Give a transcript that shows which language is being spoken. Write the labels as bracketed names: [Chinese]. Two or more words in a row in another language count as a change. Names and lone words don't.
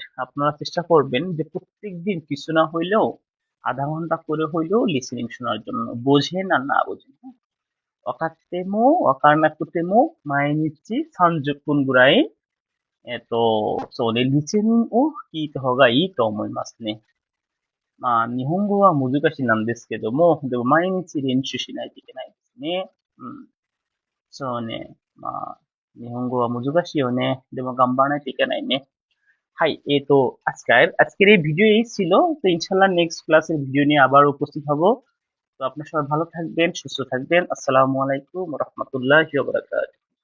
[Bangla] আপনারা চেষ্টা করবেন যে প্রত্যেকদিন কিছু না হইলেও আধা ঘন্টা করে হইলেও লিসেনিং শোনার জন্য, বোঝেন আর না বোঝেন, হ্যাঁ? [Japanese] 分かっても 分からなくても 毎日 三十分 ぐらい リスニング を聞いた方がいいと思いますね。まあ、日本語は難しいなんですけども、でも毎日練習しないといけないですね。うん。そうね。まあ、日本語は難しいよね。でも頑張らないといけないね。はい, [Bangla] আজকের এই ভিডিও এই ছিল। তো ইনশাল্লাহ [English] next class [Bangla] ভিডিও নিয়ে আবার উপস্থিত হব। তো আপনার সবাই ভালো থাকবেন, সুস্থ থাকবেন। [Arabic] السلام عليكم رحمة الله وبركاته.